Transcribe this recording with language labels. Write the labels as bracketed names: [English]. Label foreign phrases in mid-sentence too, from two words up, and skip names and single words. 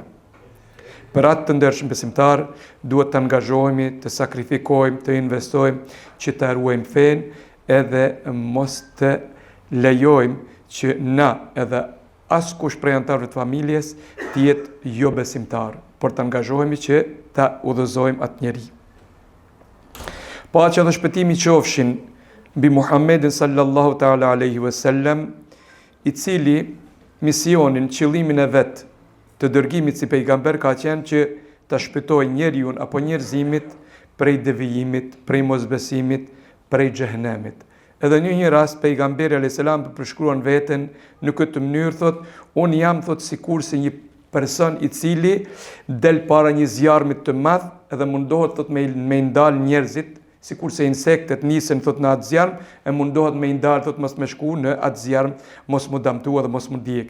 [Albanian] Për atë të ndershëm besimtar, duhet të angazhohemi, të sakrifikojmë, të investojmë që të ruajmë fenë edhe mos të lejojmë që na edhe askush prej anëtarëve të familjes të jetë jo besimtar, por të angazhohemi që ta udhëzojmë atë njeri. Paqja dhe shpëtimi qofshin mbi Muhammedin [Arabic] صلى الله تعالى عليه وسلم, [Albanian] i cili misionin, qëllimin e vet të dërgimit si pejgamber ka qenë që ta shpëtojë njeriun apo njerëzimit prej devijimit, prej mosbesimit, prej xhehenemit. Edhe në një rast pejgamberi [Arabic] عليه السلام [Albanian] përshkruan veten në këtë mënyrë, thot, unë jam, thot, sikur se një person i cili del para një zjarmi të madh edhe mundohet, thot, me ndal njerëzit, sikur se insektet nisen, thot, në atë zjarm, e mundohet me ndal, thot, mos me shku në atë zjarm, mos mu damtua dhe mos mu djeg.